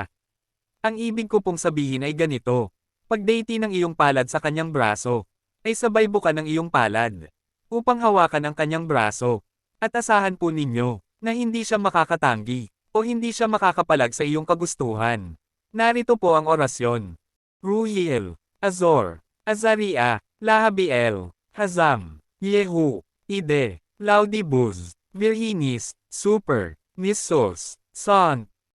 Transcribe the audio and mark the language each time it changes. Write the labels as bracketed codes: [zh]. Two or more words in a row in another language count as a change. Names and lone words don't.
[tl] Ang ibig ko pong sabihin ay ganito. Pagdaiti ng iyong palad sa kanyang braso, ay sabay buka ng iyong palad. Upang hawakan ang kanyang braso. At asahan po ninyo, na hindi siya makakatanggi, o hindi siya makakapalag sa iyong kagustuhan. Narito po ang orasyon. [la] Ruhiel, Azor, Azaria, Lahabiel, Hazam, Yehu, Ide, Laudibus, Virginis, Super, Nissos, Sant,